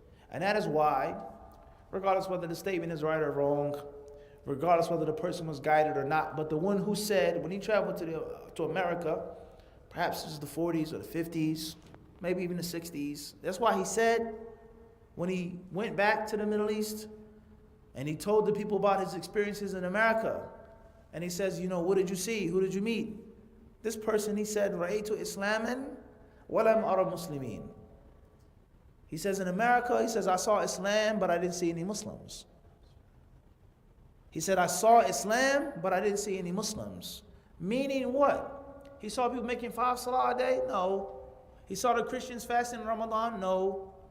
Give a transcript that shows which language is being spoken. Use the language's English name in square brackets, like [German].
[English] And that is why, regardless whether the statement is right or wrong, regardless whether the person was guided or not, but the one who said, when he traveled to America, perhaps this is the 40s or the 50s, maybe even the 60s, that's why he said, when he went back to the Middle East, and he told the people about his experiences in America, and he says, what did you see? Who did you meet? This person, he said, [Arabic] رَأَيْتُ إِسْلَامًا وَلَمْ أَرَ مُسْلِمِينَ. [English] He says, in America, he says, I saw Islam, but I didn't see any Muslims. He said, I saw Islam, but I didn't see any Muslims. Meaning what? He saw people making 5 salah a day? No. He saw the Christians fasting in Ramadan? No.